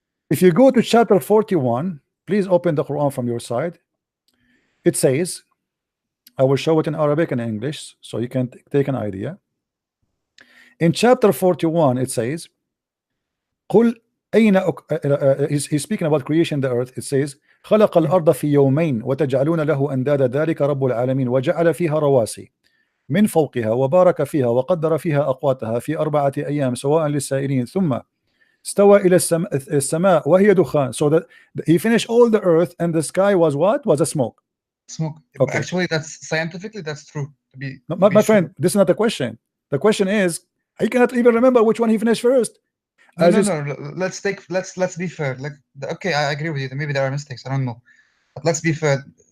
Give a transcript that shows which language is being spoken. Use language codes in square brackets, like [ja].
[en] If you go to chapter 41, please open the Quran from your side. It says, I will show it in Arabic and English so you can take an idea. In chapter 41, it says, [ar] قل أين [en] he's speaking about creation the earth. [ar] It says, خلق الأرض في يومين وتجعلون له أندادا ذلك رب العالمين وجعل فيها رواسي من فوقها وبارك فيها وقدر فيها أقواتها في 4 أيام سواء للسائلين ثم استوى إلى السماء وهي دخان. [en] So that he finished all the earth and the sky was what? Was a smoke. Smoke. Okay. Actually, that's scientifically that's true. No, my friend, this is not the question. The question is, I cannot even remember which one he finished first. No. Let's be fair. Like, okay, I agree with you. Maybe there are mistakes. I don't know. But let's be fair.